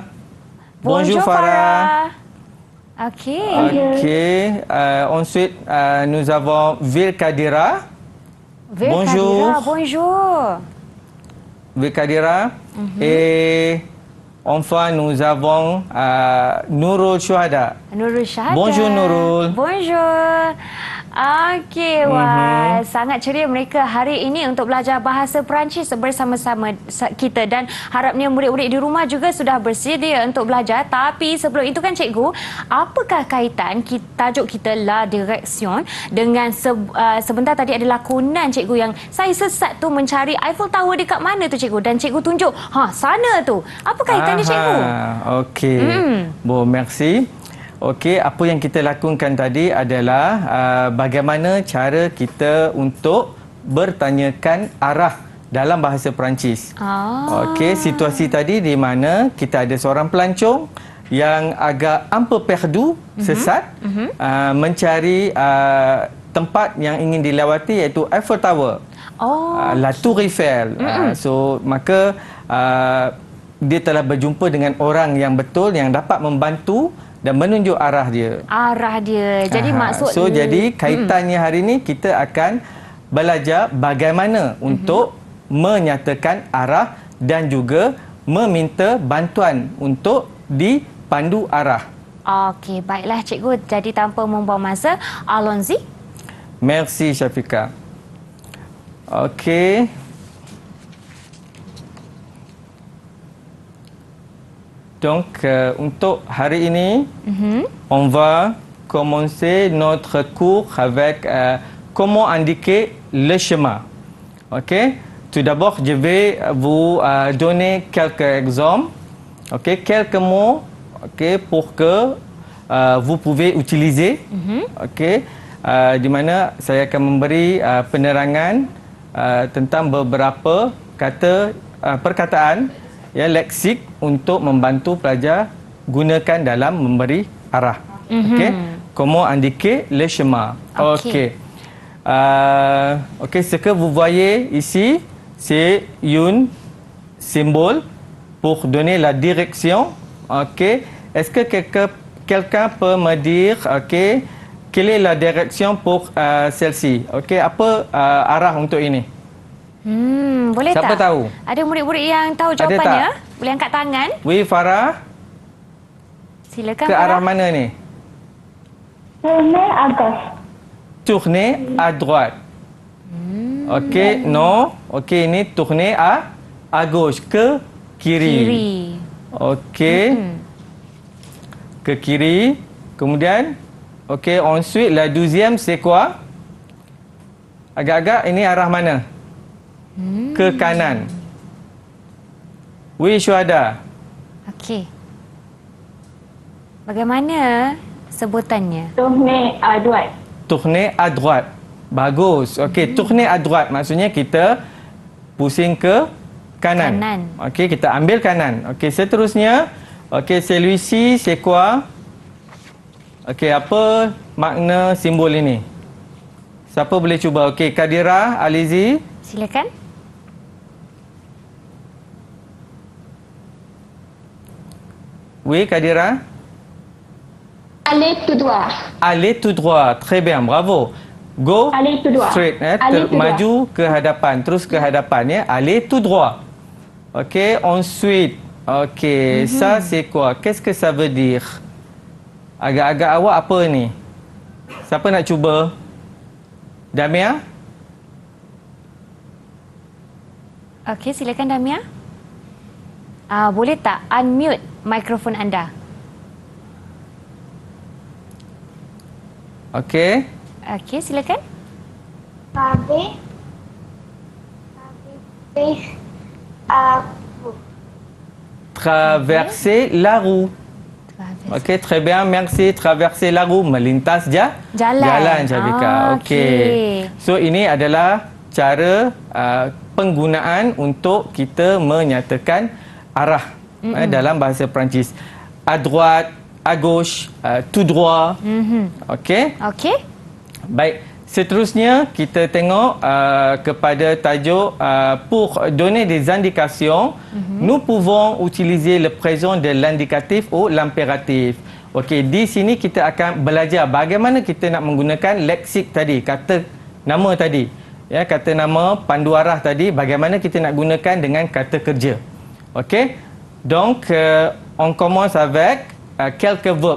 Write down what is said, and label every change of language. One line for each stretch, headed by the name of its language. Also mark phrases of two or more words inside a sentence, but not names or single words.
French: Bonjour, Farah. Okey. Ok, ensuite nous avons Vilkadira. Bonjour. Bonjour. Vilkadira. Et enfin nous avons Nurul Syuhada. Nurul Syahada. Bonjour, Nurul. Bonjour.
Malay: Okey, sangat ceria mereka hari ini untuk belajar bahasa Perancis bersama-sama kita, dan harapnya murid-murid di rumah juga sudah bersedia untuk belajar. Tapi sebelum itu kan, Cikgu, apakah kaitan tajuk kita La Direction dengan sebentar tadi ada lakonan, Cikgu, yang saya sesat tu mencari Eiffel Tower dekat mana tu, Cikgu, dan Cikgu tunjuk sana tu. Apa kaitannya, Cikgu? Okey.
French: Bon, merci.
Malay: Okey, apa yang kita lakukan tadi adalah bagaimana cara kita untuk bertanyakan arah dalam bahasa Perancis. Okey, situasi tadi di mana kita ada seorang pelancong yang agak
French: un peu perdu,
Malay: sesat, mencari tempat yang ingin dilewati, iaitu Eiffel Tower. La Tour Eiffel. Maka dia telah berjumpa dengan orang yang betul yang dapat membantu dan menunjuk arah dia. Jadi jadi kaitannya hari ini kita akan belajar bagaimana untuk menyatakan arah dan juga meminta bantuan untuk dipandu arah. Okey, baiklah Cikgu. Jadi tanpa membuang masa,
French: allons-y. Merci, Shafika. Okey. Donc,
Malay: untuk hari ini,
French: on va commencer notre cours avec comment indiquer le chemin. Ok? Tout d'abord, je vais vous donner quelques exemples, ok? Quelques mots, ok? Pour que vous pouvez utiliser. Okey.
Malay: Di mana saya akan memberi penerangan tentang beberapa kata perkataan leksik untuk membantu pelajar gunakan dalam memberi arah. Okey.
French: Comment indiquer le chemin. Okey. Ce que vous voyez ici, c'est un symbole pour donner la direction. Okey. Est-ce que quelqu'un peut me dire, quelle est la direction pour celle-ci?
Malay: Okey, apa arah untuk ini? Boleh Siapa tak? tahu? Ada murid-murid yang tahu Ada jawapannya? tak? Boleh angkat tangan.
French: Oui, Farah.
Malay: Silakan. Ke Farah. arah mana ni?
French: Tourner à gauche. Tourner à droite. Okey, non.
Malay: Okey, ini
French: tourner à gauche,
Malay: ke kiri. Kiri. Okey. Ke kiri. Kemudian, okey,
French: ensuite la deuxième c'est quoi?
Malay: Agak-agak ini arah mana? Ke kanan.
French: Oui, Syuhada.
Malay: Okey. Bagaimana sebutannya?
French: Tourner à droite. Tourner à droite.
Malay: Bagus. Okey,
French: tourner à droite
Malay: maksudnya kita pusing ke kanan. Kanan. Okey, kita ambil kanan. Okey, seterusnya, okey,
French: celui-ci c'est quoi?
Malay: Okey, apa makna simbol ini? Siapa boleh cuba? Okey, Kadira, Alizi. Silakan.
French: Oui, Kadira. Aller tout droit. Aller tout droit. Très bien, bravo. Go Aller tout droit. straight. Aller tout droit.
Malay: Maju ke hadapan. Terus ke hadapan. Ya.
French: Aller tout droit. Okey, ensuite. Okey, ça c'est quoi? Qu'est-ce que ça veut dire?
Malay: Agak-agak awak apa ni? Siapa nak cuba? Damia? Okey, silakan Damia. Boleh tak unmute mikrofon anda? Okey. Okey, silakan.
French: Traverser la roue. Okey, très bien. Merci. Traverser la roue.
Malay: Melintas Jalan. Jalan, Syafika. Okey. So, ini adalah cara penggunaan untuk kita menyatakan arah dalam bahasa Perancis.
French: À droite, à gauche, tout droit. Okey. Okey.
Malay: Baik, seterusnya kita tengok kepada tajuk
French: pour donner des indications, nous pouvons utiliser le présent de l'indicatif ou l'impératif.
Malay: Okey, di sini kita akan belajar bagaimana kita nak menggunakan leksik tadi, kata nama tadi. Ya, kata nama pandu arah tadi, bagaimana kita nak gunakan dengan kata kerja. Okey.
French: Donc on commence avec quelques verbes.